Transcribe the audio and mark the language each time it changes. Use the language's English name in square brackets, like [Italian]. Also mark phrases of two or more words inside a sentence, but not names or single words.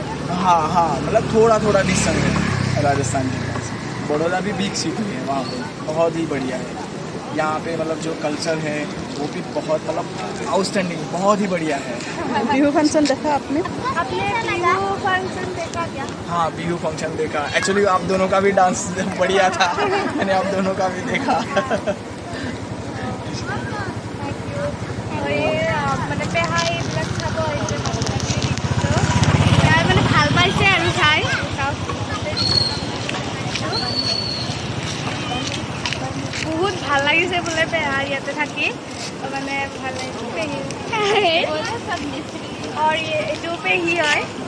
[Hindi] हाँ हाँ मतलब थोड़ा थोड़ा डिस्टेंस है राजस्थान के पास बड़ौदा भी [English] big city [Hindi] है वहाँ पे बहुत ही बढ़िया है यहाँ पे मतलब जो कल्चर है वो भी बहुत मतलब आउटस्टैंडिंग बहुत ही बढ़िया है बिहू फंक्शन देखा आपने बिहू फंक्शन देखा क्या हाँ बिहू फंक्शन देखा एक्चुअली आप दोनों का भी डांस बढ़िया था मैंने आप दोनों का भी देखा [Assamese] মানে পেহা এইবিলাক চাব আহিছে মানে ভাল পাইছে আৰু চাই বহুত ভাল লাগিছে বোলে পেহা ইয়াতে থাকি মানে ভাল লাগিছে [Hindi] और ये पेही है